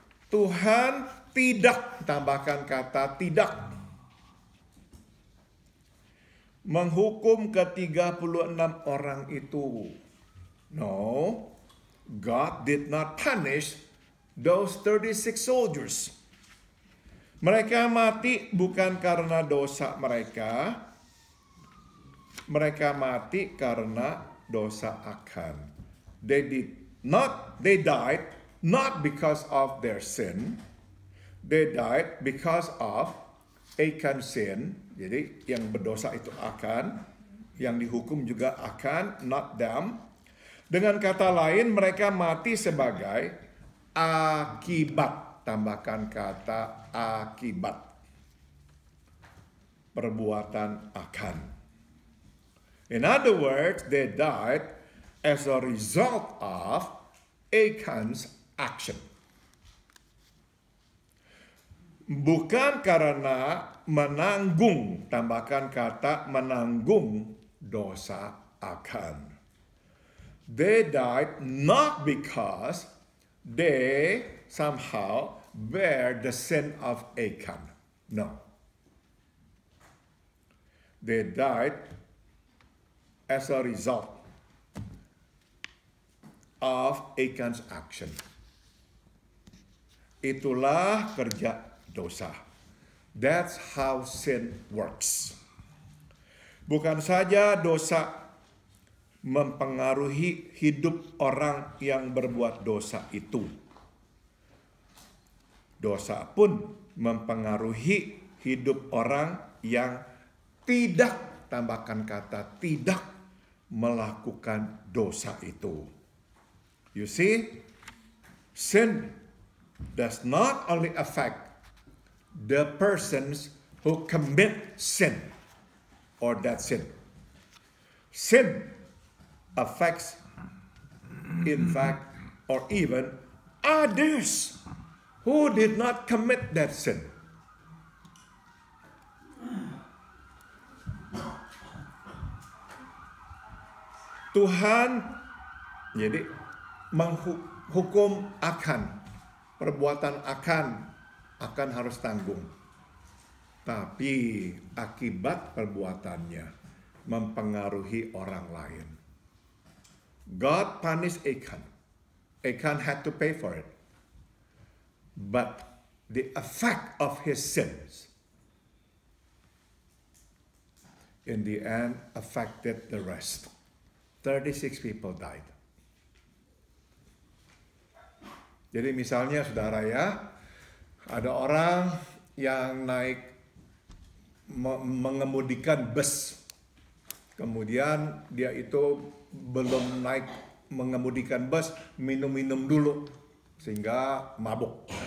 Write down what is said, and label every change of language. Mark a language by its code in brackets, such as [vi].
[id] Tuhan tidak, tambahkan kata tidak, menghukum ke-36 orang itu. [en] No, God did not punish those 36 soldiers. [id] Mereka mati bukan karena dosa mereka. Mereka mati karena dosa Achan. [en] They did They died not because of their sin. They died because of Achan's sin. [id] Jadi yang berdosa itu Achan, yang dihukum juga Achan, [en] not them. [id] Dengan kata lain, mereka mati sebagai akibat. Tambahkan kata akibat. Perbuatan Achan. [en] In other words, they died as a result of Achan's action. [id] Bukan karena menanggung, tambahkan kata menanggung dosa Achan. [en] They died not because they somehow bear the sin of Achan. No. They died as a result of Achan's action. [id] Itulah kerja dosa. [en] That's how sin works. [id] Bukan saja dosa mempengaruhi hidup orang yang berbuat dosa itu. Dosa pun mempengaruhi hidup orang yang tidak, tambahkan kata tidak, melakukan dosa itu. [en] You see, sin does not only affect the persons who commit sin or that sin. Sin affects, in fact, or even others who did not commit that sin. [id] Tuhan jadi menghukum Achan, perbuatan Achan harus tanggung. Tapi akibat perbuatannya mempengaruhi orang lain. [en] God punished Achan. Achan had to pay for it. But the effect of his sins in the end affected the rest. 36 people died. [id] Jadi misalnya saudara ya, ada orang yang mengemudikan bus. Kemudian dia itu belum naik mengemudikan bus, minum-minum dulu sehingga mabuk.